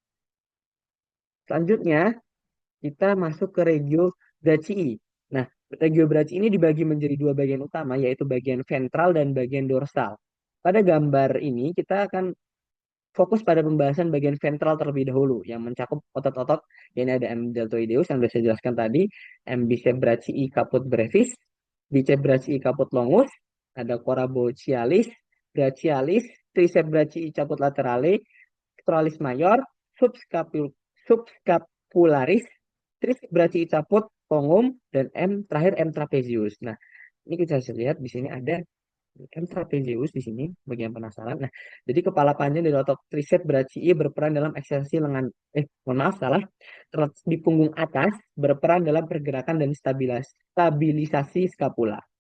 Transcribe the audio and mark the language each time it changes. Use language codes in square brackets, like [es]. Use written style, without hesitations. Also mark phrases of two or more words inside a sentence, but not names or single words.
[id] Selanjutnya kita masuk ke [la] regio brachii. [id] Nah, [la] regio brachii [id] ini dibagi menjadi dua bagian utama, yaitu bagian ventral dan bagian dorsal. Pada gambar ini kita akan fokus pada pembahasan bagian ventral terlebih dahulu, yang mencakup otot-otot. Ini ada M deltoideus yang sudah saya jelaskan tadi, [la] M bicep brachii caput brevis, bicep brachii caput longus, ada coracochialis, brachialis, tricep brachii caput laterale, pectoralis major, subscapularis, tricep brachii caput longum, [id] dan M terakhir M trapezius. Nah, ini kita bisa lihat di sini ada M trapezius di sini bagian penasaran. Nah, jadi kepala panjang dari otot [la] tricep brachii [id] berperan dalam ekstensi lengan. Mohon maaf salah. Terletak di punggung atas berperan dalam pergerakan dan stabilisasi skapula.